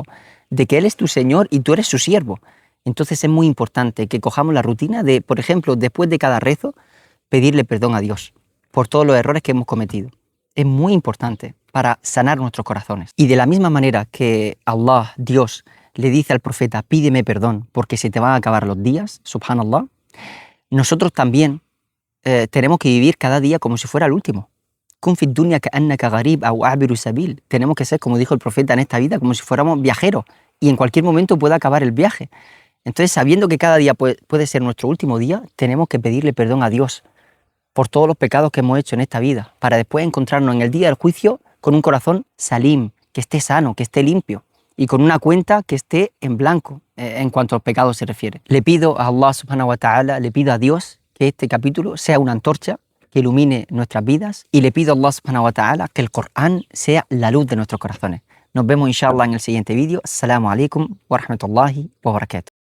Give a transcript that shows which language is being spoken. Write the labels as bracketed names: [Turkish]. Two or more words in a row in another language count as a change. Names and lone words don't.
[Spanish] De que Él es tu Señor y tú eres su siervo. Entonces es muy importante que cojamos la rutina de, por ejemplo, después de cada rezo, pedirle perdón a Dios por todos los errores que hemos cometido. Es muy importante para sanar nuestros corazones. Y de la misma manera que Allah, Dios, le dice al profeta: pídeme perdón porque se te van a acabar los días, subhanallah, nosotros también tenemos que vivir cada día como si fuera el último. [Arabic] كن في الدنيا كأنك غريب أو عابر سبيل. [Spanish] Tenemos que ser, como dijo el profeta, en esta vida como si fuéramos viajeros y en cualquier momento puede acabar el viaje. Entonces, sabiendo que cada día puede ser nuestro último día, tenemos que pedirle perdón a Dios por todos los pecados que hemos hecho en esta vida, para después encontrarnos en el día del juicio con un corazón salim, que esté sano, que esté limpio, y con una cuenta que esté en blanco en cuanto a los pecados se refiere. Le pido a [Arabic] الله سبحانه وتعالى, [Spanish] le pido a Dios que este capítulo sea una antorcha que ilumine nuestras vidas, y le pido a [Arabic] الله سبحانه وتعالى [Spanish] que el Corán sea la luz de nuestros corazones. Nos vemos inshallah en el siguiente vídeo. [Arabic] السلام عليكم ورحمة الله وبركاته.